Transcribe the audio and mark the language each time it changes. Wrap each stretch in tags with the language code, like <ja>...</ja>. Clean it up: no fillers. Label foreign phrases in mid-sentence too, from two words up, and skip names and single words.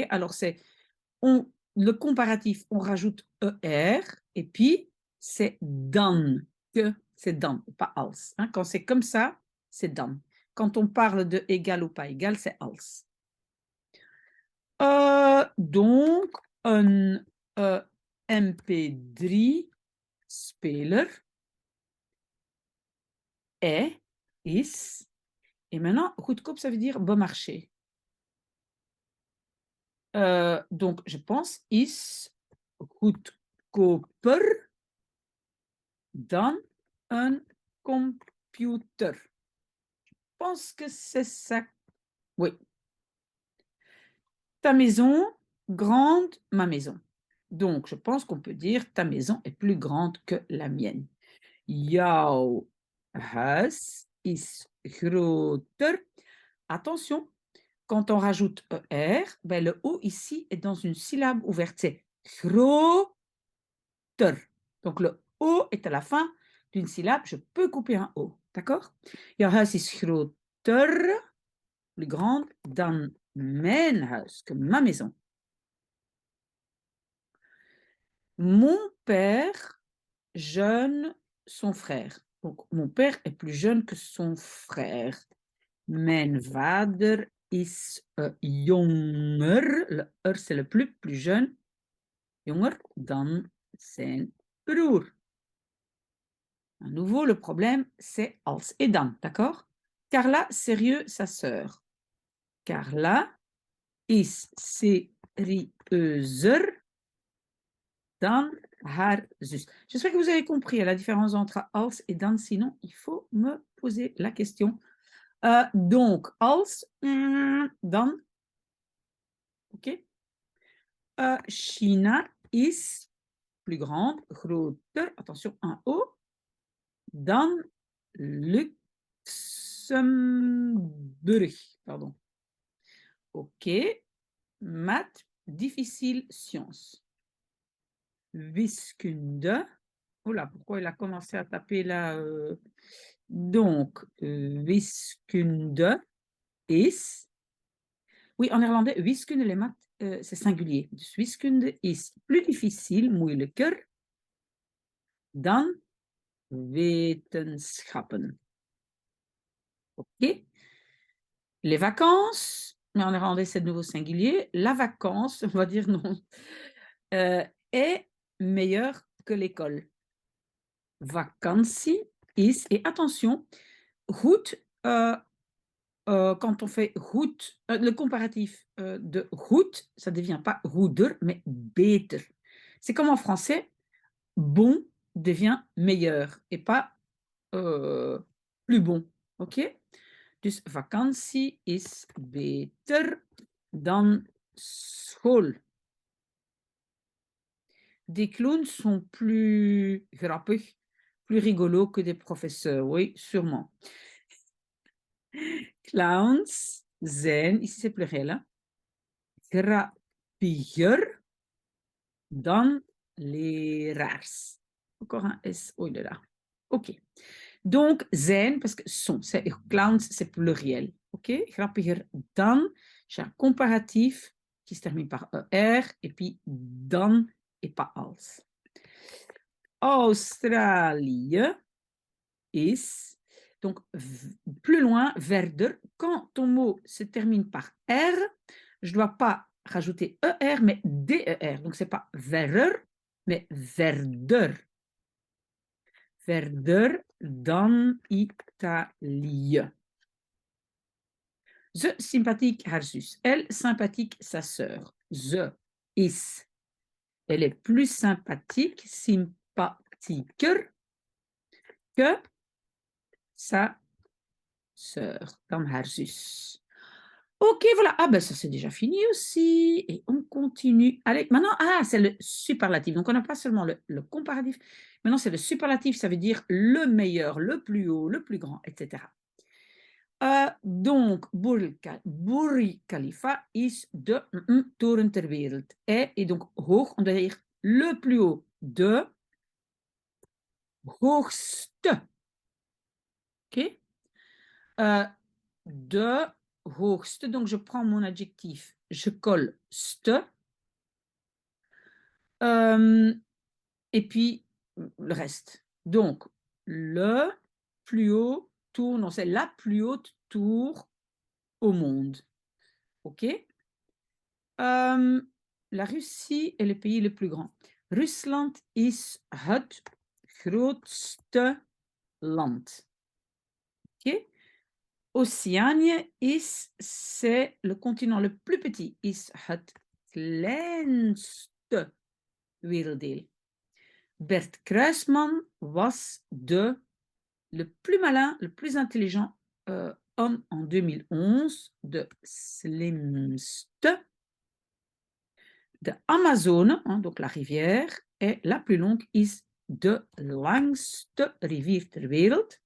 <fr>Alors, le comparatif, on rajoute ER et puis c'est dan. Que c'est dan, pas als. Hein. Quand c'est comme ça, c'est dan. Quand on parle de égal ou pas égal, c'est als.</fr> <nl>Donc, een MP3-speler is,</nl> <fr>et maintenant, goedkoop, ça veut dire bon marché. Donc, je pense</fr> <nl>is goedkoper dan</nl> <fr>un computer. Je pense que c'est ça. Oui. Ta maison, grande, ma maison. Donc, je pense qu'on peut dire ta maison est plus grande que la mienne.</fr> <nl>Jouw huis is groter.</nl> <fr>Attention, quand on rajoute ER, ben le O ici est dans une syllabe ouverte. C'est groter. Donc, le O est à la fin d'une syllabe. Je peux couper un O. D'accord?</fr> <nl>Jouw huis is groter,</nl> <fr>plus grande,</fr> <nl>dan mijn huis,</nl> <fr>que ma maison. Mon père jeune son frère. Donc, mon père est plus jeune que son frère.</fr> <nl>Mijn vader is jonger.</nl> <fr>Le c'est le plus jeune.</fr> <nl>Jonger dan zijn broer.</nl> <fr>À nouveau, le problème, c'est als et dan, d'accord? Carla, sérieux, sa sœur.</fr> <nl>Carla is serieuzer dan haar zus.</nl> <fr>J'espère que vous avez compris la différence entre als et dan, sinon il faut me poser la question. Donc,</fr> <nl>als, dan,</nl> <fr>ok. China is plus grande, groter, attention, un O, dan Luxembourg, pardon. Ok, maths, difficile, sciences. Wiskunde. Oula, pourquoi il a commencé à taper là Donc,</fr> <nl>wiskunde is.</nl> <fr>Oui, en néerlandais, wiskunde, les maths, c'est singulier.</fr> <nl>Dus wiskunde is</nl> <fr>plus difficile,</fr> <nl>moeilijker, dan wetenschappen.</nl> <fr>Ok. Les vacances, mais en néerlandais, c'est de nouveau singulier. La vacance, on va dire non, est meilleure que l'école.</fr> <nl>Vakantie is,</nl> <fr>et attention, goed, quand on fait goed, le comparatif de goed, ça ne devient pas goeder, mais beter. C'est comme en français, bon devient meilleur et pas plus bon. Ok?</fr> <nl>Dus vakantie is beter dan school.</nl> <fr>Des clowns sont plus grappig, plus rigolos que des professeurs. Oui, sûrement.</fr> <nl>Clowns zijn,</nl> <fr>ici c'est pluriel, hein,</fr> <nl>grappiger dan leraars.</nl> <fr>Encore un S, oh là là. Ok. Donc, zijn, parce que sont, clowns, c'est pluriel. Ok?</fr> <nl>Grappiger dan,</nl> <fr>j'ai un comparatif qui se termine par ER, et puis dan et pas als.</fr> <nl>Australie is,</nl> <fr>donc plus loin, verder. Quand ton mot se termine par R, je ne dois pas rajouter ER, mais DER. Donc, ce n'est pas verder, mais verder.</fr> <nl>Verder dan Italië. Ze sympathique haar zus.</nl> <fr>Elle sympathique sa sœur.</fr> <nl>Ze is.</nl> <fr>Elle est plus sympathique, sympathiquer que sa sœur,</fr> <nl>dan haar zus.</nl> <fr>Ok, voilà. Ah ben ça c'est déjà fini aussi. Et on continue. Allez, maintenant, c'est le superlatif. Donc on n'a pas seulement le comparatif. Maintenant c'est le superlatif, ça veut dire le meilleur, le plus haut, le plus grand, etc.</fr> <nl>Donc, Burj Khalifa is de toren ter wereld.</nl> <fr>Et donc hoog, on doit dire le plus haut,</fr> <nl>de hoogste.</nl> <fr>Ok?</fr> <nl>De hoogste,</nl> <fr>donc je prends mon adjectif, je colle ste, et puis le reste. Donc, le plus haut tour, non, c'est la plus haute tour au monde. Ok? La Russie est le pays le plus grand.</fr> <nl>Rusland is het grootste land.</nl> <fr>Ok? Océanie is, c'est le continent le plus petit,</fr> <nl>is het kleinste werelddeel.</nl> <fr>Bert Kruisman</fr> <nl>was de</nl> <fr>le plus malin, le plus intelligent homme en 2011,</fr> <nl>de slimste, de Amazone,</nl> <fr>hein, donc la rivière, et la plus longue</fr> <nl>is de langste rivier ter wereld.</nl>